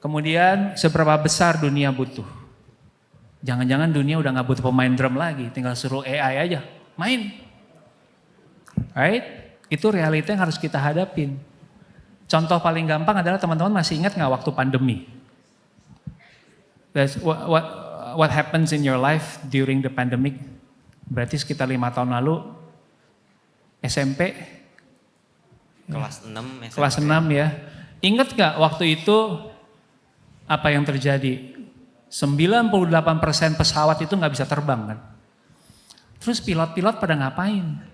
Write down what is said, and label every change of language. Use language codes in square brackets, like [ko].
[id] Kemudian seberapa besar dunia butuh. Jangan-jangan dunia udah gak butuh pemain drum lagi, tinggal suruh AI aja, main. Right? Itu realita yang harus kita hadapin. Contoh paling gampang adalah teman-teman masih ingat gak waktu pandemi? [en] That's what happens in your life during the pandemic? [id] Berarti sekitar 5 tahun lalu SMP? Kelas 6 SMP. Kelas 6 ya. Ingat gak waktu itu apa yang terjadi? 98% pesawat itu gak bisa terbang kan? Terus pilot-pilot pada ngapain?